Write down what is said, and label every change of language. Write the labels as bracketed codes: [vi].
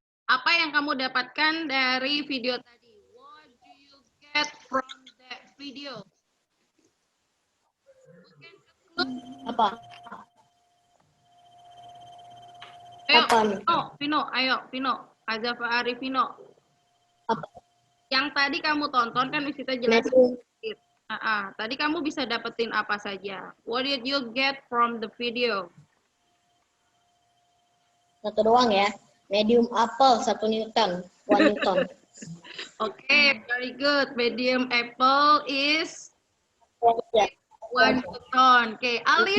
[id] Apa yang kamu dapatkan dari video tadi? [en] What do you get from that video? [id] Apa? Ayo, Apa? Vino, ayo, Vino. Azafa Arif, Vino. Apa? Yang tadi kamu tonton kan kita jelasin. Tadi kamu bisa dapetin apa saja? [en] What did you get from the video? [id] Satu doang ya. [en] Medium apple 1 Newton. 1 Newton. Okay, very good. Medium apple is 1 Newton. Okay, Alif.